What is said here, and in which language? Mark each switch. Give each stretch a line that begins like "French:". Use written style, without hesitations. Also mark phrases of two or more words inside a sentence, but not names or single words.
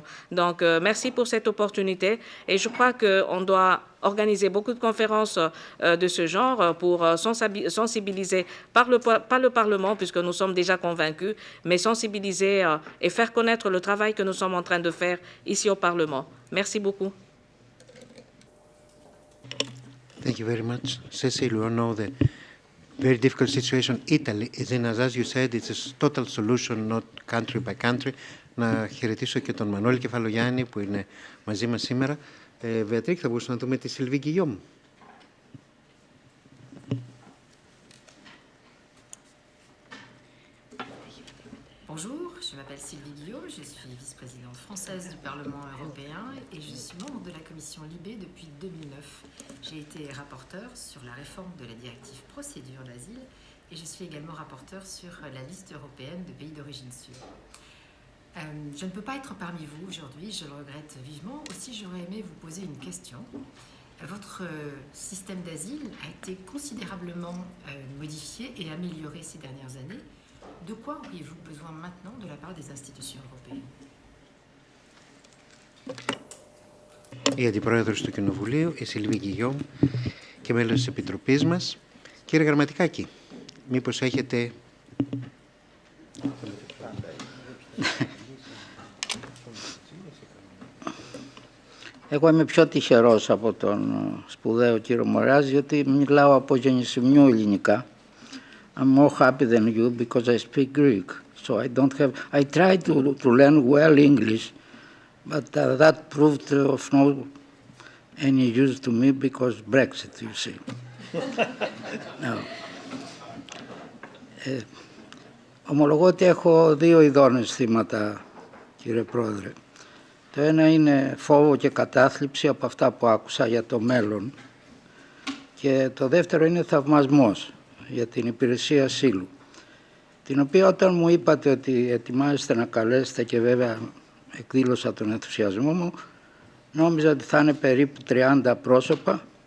French: Donc, merci pour cette opportunité et je crois qu'on doit organiser beaucoup de conférences de ce genre pour sensibiliser, pas le Parlement, puisque nous sommes déjà convaincus, mais sensibiliser et faire connaître le travail que nous sommes en train de faire ici au Parlement. Merci beaucoup.
English: Thank you very much. Cecil, we all know the very difficult situation Italy is in. As you said, it's a total solution, not country by country.
Greek: Να χαιρετήσω και τον Μανώλη Κεφαλογιάννη που είναι μαζί μας σήμερα. Βεατρίκ, θα μπορούσαμε να δούμε τη Sylvie Guillaume.
French: Bonjour, je m'appelle Sylvie Guillaume, je suis vice-présidente française du Parlement européen et je suis membre de la commission LIBE depuis 2009. J'ai été rapporteure sur la réforme de la directive procédure d'asile et je suis également rapporteure sur la liste européenne de pays d'origine sûre. Je ne peux pas être parmi vous aujourd'hui, je le regrette vivement. Aussi, j'aurais aimé vous poser une question. Votre système d'asile a été considérablement modifié et amélioré ces dernières années. De quoi auriez-vous besoin maintenant de la part des institutions européennes?
Greek: Η Αντιπρόεδρος του Κοινοβουλίου, η Sylvie Guillaume, και μέλος της Επιτροπής μας. Κύριε Γραμματικάκη, μήπως έχετε... Εγώ είμαι πιο τυχερός από τον σπουδαίο κύριο Moraes, γιατί μιλάω από γεννησιμιού ελληνικά.
English: I'm more happy than you because I speak Greek. So I tried to learn well English, but that proved of no any use to me because Brexit, you see. Now,
Greek: ομολογώ ότι έχω δύο ειδώνες θύματα, κύριε Πρόεδρε. Το ένα είναι φόβο και κατάθλιψη από αυτά που άκουσα για το μέλλον και το δεύτερο είναι θαυμασμός για την υπηρεσία ασύλου, την οποία όταν μου είπατε ότι ετοιμάζεστε να καλέσετε και βέβαια εκδήλωσα τον ενθουσιασμό μου, νόμιζα ότι θα είναι περίπου 30 πρόσωπα.